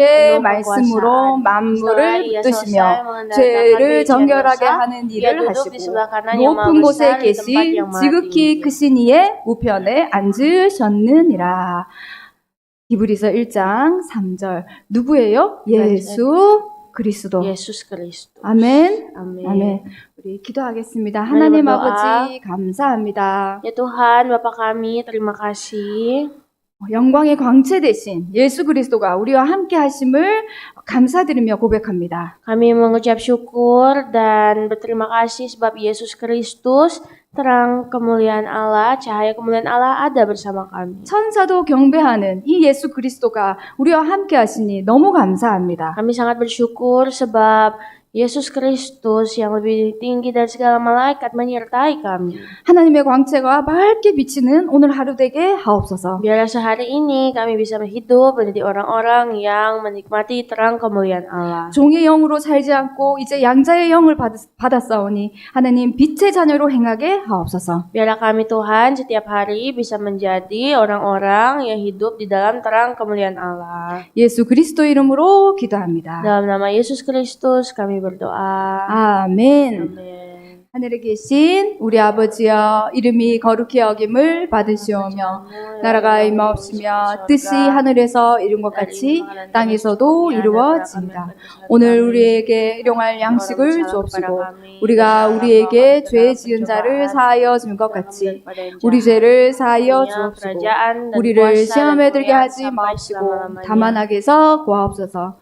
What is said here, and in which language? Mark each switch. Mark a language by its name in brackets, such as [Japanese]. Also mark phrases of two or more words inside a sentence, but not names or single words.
[Indonesian] penuh [Korean] 말씀으로 [Indonesian] kekuasaan. [Korean] 만물을 [Indonesian] Setelah ia [Korean] 붙드시며 [Indonesian] selesai mengendalikan [Korean] 죄를 [Indonesian] kebencian [Korean] 정결하게 [Indonesian] dosa, [Korean] 하는 [Indonesian] ia [Korean] 일을 [Indonesian] duduk di [Korean] 하시고 [Indonesian] sebelah kanan yang maha [Korean] 높은 곳에 [Indonesian] besar di tempat [Korean] 계신 [Indonesian] yang maha [Korean] 지극히 [Indonesian] tinggi. [Korean] 크신 이의 우편에 앉으셨느니라. 히브리서 1장 3절 누구예요? 예수 그리스도. [Indonesian] Yesus Kristus. [Korean] 아멘. [Indonesian] Amin. [Korean] 아멘. 우리 기도하겠습니다. 하나님 [Indonesian] berdoa. [Korean] 아버지 감사합니다. [Indonesian] Ya Tuhan, Bapa kami, terima kasih. [Korean] 영광의 광채 대신 예수 그리스도가 우리와 함께 하심을 감사드리며 고백합니다. [Indonesian] Kami mengucap syukur dan berterima kasih sebab Yesus Kristus, terang kemuliaan Allah, cahaya kemuliaan Allah ada bersama kami. [Korean] 천사도 경배하는 이 예수 그리스도가 우리와 함께 하시니 너무 감사합니다. [Indonesian] Kami sangat bersyukur sebab Yesus Kristus yang lebih tinggi dari segala malaikat menyertai kami. [Korean] 하나님의 광채가 밝게 비치는 오늘 하루 되게 하옵소서. [Indonesian] Biarlah sehari ini kami bisa hidup menjadi orang-orang yang menikmati terang kemuliaan Allah. [Korean] 종의 영으로 살지 않고 이제 양자의 영을 받았사오니 하나님 빛의 자녀로 행하게 하옵소서. [Indonesian] Biarlah kami Tuhan setiap hari bisa menjadi orang-orang yang hidup di dalam terang kemuliaan Allah. [Korean] 예수 그리스도 이름으로 기도합니다. [Indonesian] Dalam nama Yesus Kristus kami berdoa. [Korean] 아멘. [Indonesian] Amin. [Korean] 하늘에 계신 우리 아버지여 이름이 거룩히 여김을 받으시오며 나라가 임하옵시며 뜻이 하늘에서 이룬 것 같이 땅에서도 이루어진다. 오늘 우리에게 일용할 양식을 주옵시고 우리가 우리에게 죄 지은 자를 사하여 준 것 같이 우리 죄를 사하여 주옵시고 우리를 시험에 들게 하지 마옵시고 다만 악에서 구하옵소서.